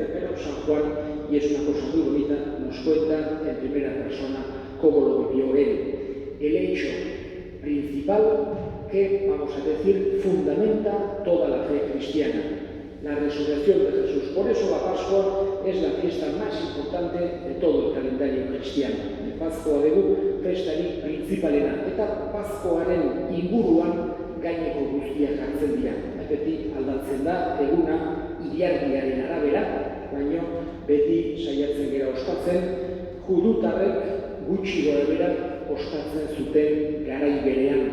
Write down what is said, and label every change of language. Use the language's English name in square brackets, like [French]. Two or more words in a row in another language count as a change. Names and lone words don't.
[Spanish] Pero San Juan, y es una cosa muy bonita, nos cuenta en primera persona cómo lo vivió él. El hecho principal que, vamos a decir, fundamenta toda la fe cristiana. la resurrección de Jesús. Por eso la Pascua es la fiesta más importante de todo el calendario cristiano. [Basque] Paskoa dugu festarik printzipalena, eta Paskoaren inguruan gaineko guztiak jartzen dira. Beti aldatzen da eguna ilargiaren arabera, baina beti saiatzen gera ospatzen, judutarrek gutxi gorabehera ospatzen zuten garai berean.